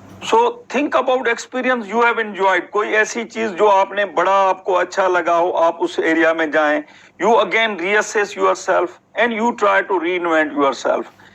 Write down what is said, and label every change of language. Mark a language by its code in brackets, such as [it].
[en] So think about experience you have enjoyed. [ur] کوئی ایسی چیز جو آپ نے بڑا آپ کو اچھا لگا ہو, آپ اس ایریا میں جائیں. [en] You again reassess yourself and you try to reinvent yourself.